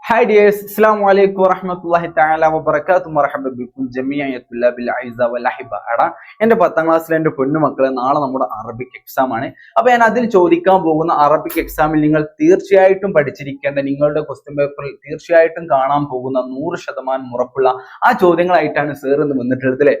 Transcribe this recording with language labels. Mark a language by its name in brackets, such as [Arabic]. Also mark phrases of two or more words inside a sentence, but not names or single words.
[English] Hi dears, [Arabic] السلام عليكم ورحمة الله تعالى وبركاته. مرحبا بكم جميع الطلاب الأعزاء والأحباء. [Malayalam] എടാ എൻ്റെ 10ാം ക്ലാസ്സിലെ എൻ്റെ പൊന്നുമക്കളെ, നാളെ നമ്മുടെ [English] Arabic exam [Malayalam] ആണ്. അപ്പോൾ ഞാൻ അതിൽ ചോദിക്കാൻ പോകുന്ന [English] Arabic exam [Malayalam] നിങ്ങൾ തീർച്ചയായിട്ടും പഠിച്ചിരിക്കേണ്ട, നിങ്ങളുടെ [English] question paper [Malayalam] തീർച്ചയായിട്ടും കാണാൻ പോകുന്ന 100% ഉറപ്പുള്ള ആ ചോദ്യങ്ങളായിട്ടാണ് സർ ഇന്ന് വന്നിട്ടുള്ളത് അല്ലേ.